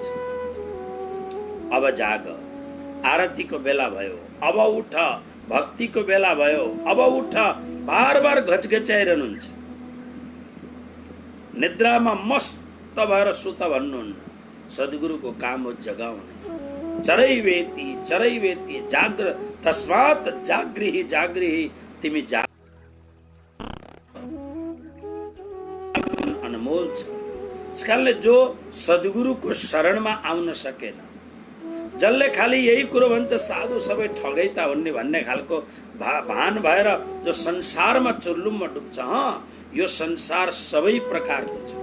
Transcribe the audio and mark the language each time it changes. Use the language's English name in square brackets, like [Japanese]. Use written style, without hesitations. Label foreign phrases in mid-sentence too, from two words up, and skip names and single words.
[Nepali] अब जाग, आरतीको बेला भयो, अब उठ, भक्तिको बेला भयो, अब उठ, बार बार घचघच्याइरहनुहुन्छ। निद्रामा मस्त भएर सुत भन्नुहुन्न। सद्गुरुको काम हो जगाउने। [Sanskrit] चरैवेति चरैवेति जाग्र तस्मात् जागृहि जागृहि [Nepali] तिमी जाग। अनमोल छ। त्यसकारणले जो सद्गुरुको शरणमा आउन सकेन, जसले खाली यही कुरो भन्छ साधु सबै ठगै त भन्ने खालको भान भएर जो संसारमा चुर्लुममा डुब्छ, यो संसार सबै प्रकारको छ।